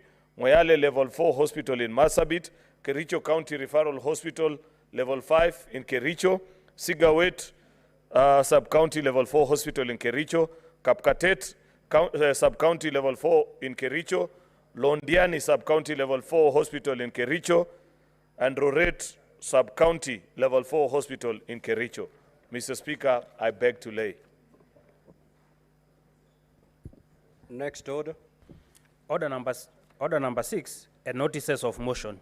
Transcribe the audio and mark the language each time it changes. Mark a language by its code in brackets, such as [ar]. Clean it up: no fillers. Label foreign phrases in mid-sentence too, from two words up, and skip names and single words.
[en] Moyale Level 4 Hospital in Marsabit, Kericho County Referral Hospital Level 5 in Kericho, Sigawet Sub-County Level 4 Hospital in Kericho, Kapkatet Sub-County Level 4 in Kericho, Londiani Sub-County Level 4 Hospital in Kericho, and Roret Sub-County Level 4 Hospital in Kericho. Mr. Speaker, I beg to lay. Next order. Order number 6, notices of motion.